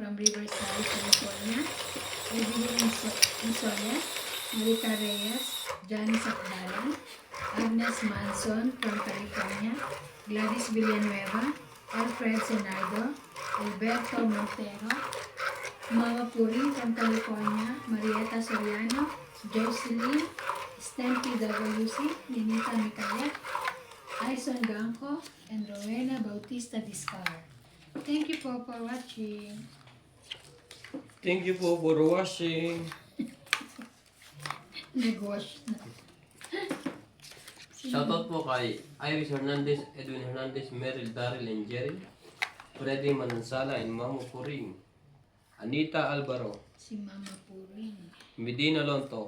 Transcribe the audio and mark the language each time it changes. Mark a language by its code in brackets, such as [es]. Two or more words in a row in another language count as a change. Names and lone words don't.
[en] from Riverside, California, Evelyn Insolia, Marika Reyes, Janice Akdalan, Agnes Manson from California, Gladys Villanueva, Alfred Senardo, Alberto Montero, Mama Puri from California, Marieta Soriano, Jocelyn, Stampy WC, Ninita Micayet, Aison Ganco, and Rowena Bautista Discar. Thank you po for watching. Thank you po for watching. [tl] Nag-wash na. [en] Shoutout po kay Iris Hernandez, Edwin Hernandez, Meryl, Daryl, and Jerry. Freddy Manansala and Mamo Puring. Anita Alvaro. [tl] Si Mama Puring. [en] Medina Lonto.